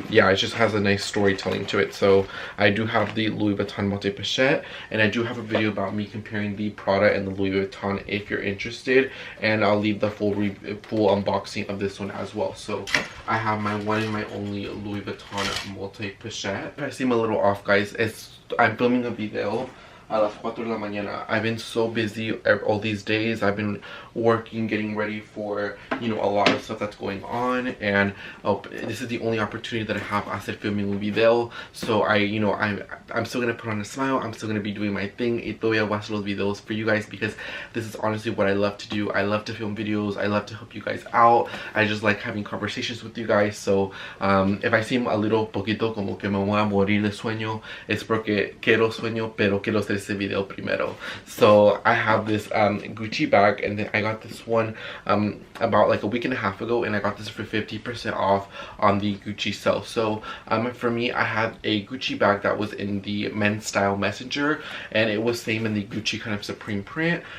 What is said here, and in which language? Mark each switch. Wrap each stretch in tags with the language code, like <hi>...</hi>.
<en>Yeah, it just has a nice storytelling to it. So I do have the Louis Vuitton multi-pochette, and I do have a video about me comparing the Prada and the Louis Vuitton if you're interested, and I'll leave the full unboxing of this one as well. So I have my one and my only Louis Vuitton multi-pochette. I seem a little off, guys. I'm filming a video</en> <es>a las 4 de la mañana.</es> <en>I've been so busy all these days. I've been working, getting ready for, you know, a lot of stuff that's going on, and this is the only opportunity that I have after filming a video. So I'm still gonna put on a smile. I'm still gonna be doing my thing.</en> <es>Y todavía voy a hacer los videos</es> <en>for you guys, because this is honestly what I love to do. I love to film videos. I love to help you guys out. I just like having conversations with you guys. So if I seem a little</en> <es>poquito como que me voy a morir de sueño, es porque quiero sueño, pero quiero hacer ese video primero.</es> <en>So I have this Gucci bag, and then I got this one about like a week and a half ago, and I got this for 50% off on the Gucci sale. So for me, I had a Gucci bag that was in the men's style messenger, and it was same in the Gucci kind of supreme print.</en>